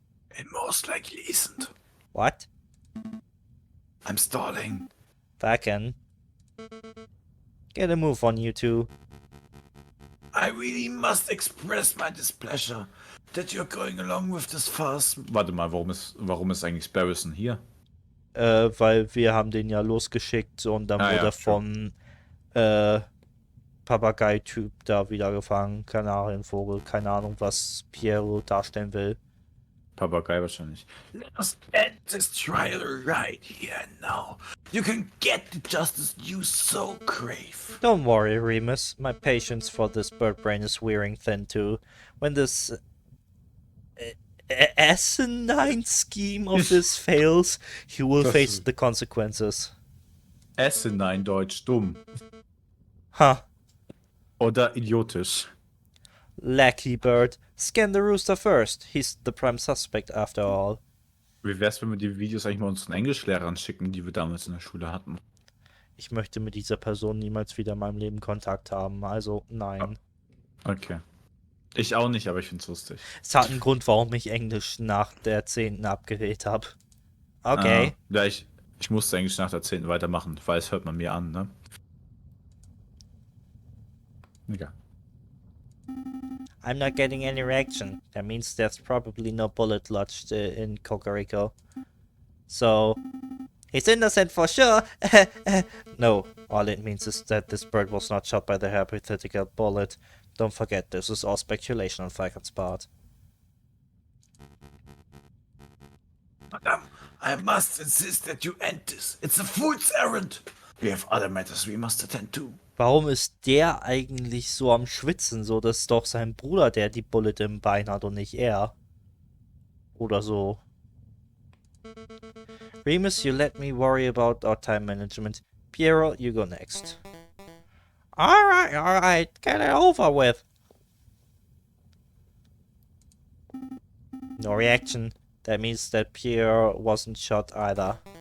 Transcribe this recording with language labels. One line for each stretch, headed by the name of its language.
English: It most likely isn't. What? I'm stalling. Falcon? Get a move on, you two. I really must express my displeasure that you're going along with this farce.
German: Warte mal, warum ist eigentlich Sparrowson hier? Weil wir haben den ja losgeschickt und dann wurde er vom Papagei-Typ da wieder gefangen. Kanarienvogel, keine Ahnung, was Piero darstellen will. Papagei wahrscheinlich.
English: Let us end this trial right here and now. You can get the justice you so crave. Don't worry, Remus. My patience for this bird brain is wearing thin too. When this asinine scheme of this fails, you will face the consequences.
German: Asinine Deutsch, dumm. Huh. Oder idiotisch.
English: Lackey bird. Scan the rooster first. He's the prime suspect after all.
German: Wie wär's, wenn wir die Videos eigentlich mal unseren Englischlehrern schicken, die wir damals in der Schule hatten? Ich möchte mit dieser Person niemals wieder in meinem Leben Kontakt haben, also nein. Okay. Ich auch nicht, aber ich find's lustig. Es hat einen Grund, warum ich Englisch nach der 10. abgewählt habe. Okay. Ja, ich musste Englisch nach der 10. weitermachen, weil es hört man mir an, ne? Egal.
English: I'm not getting any reaction. That means there's probably no bullet lodged in Cocorico. So, he's innocent for sure. No, all it means is that this bird was not shot by the hypothetical bullet. Don't forget, this is all speculation on Falcon's part. Madame, I must insist that you end this. It's a fool's errand. We have other matters we must attend to.
German: Warum ist der eigentlich so am Schwitzen? So, das ist doch sein Bruder, der die Bullet im Bein hat und nicht er. Oder so.
English: Remus, you let me worry about our time management. Piero, you go next. Alright, get it over with. No reaction. That means that Piero wasn't shot either.